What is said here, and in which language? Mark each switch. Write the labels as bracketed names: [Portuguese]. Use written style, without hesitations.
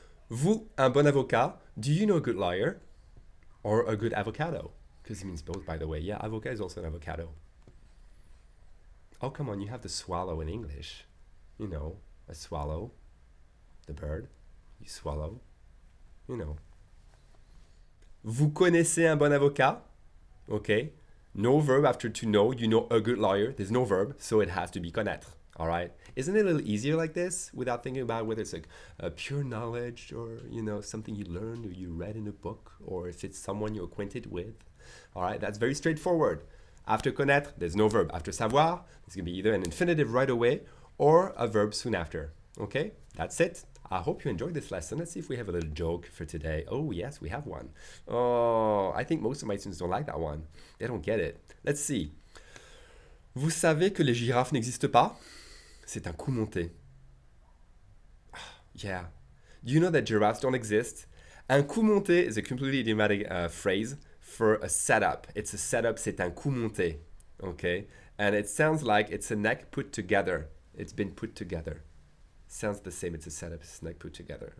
[French] Vous, un bon avocat. [English] Do you know a good lawyer? Or a good avocado? Because it means both, by the way. Yeah, avocat is also an avocado. Oh, come on, you have the swallow in English. You know, a swallow, the bird, you swallow, you know. [French] Vous connaissez un bon avocat? [English] Okay. No verb after to know. You know a good lawyer. There's no verb, so it has to be connaître. All right. Isn't it a little easier like this without thinking about whether it's like a pure knowledge or, you know, something you learned or you read in a book or if it's someone you're acquainted with? All right. That's very straightforward. After connaître, there's no verb. After savoir, there's going to be either an infinitive right away or a verb soon after. Okay, that's it. I hope you enjoyed this lesson. Let's see if we have a little joke for today. Oh, yes, we have one. Oh, I think most of my students don't like that one. They don't get it. Let's see. [French] Vous savez que les girafes n'existent pas? C'est un coup monté. [English] Yeah. Do you know that giraffes don't exist? Un coup monté is a completely idiomatic phrase for a setup. It's a setup, [French] c'est un coup monté. [English] Okay? And it sounds like it's a neck put together. It's been put together. Sounds the same. It's a setup, it's a neck put together.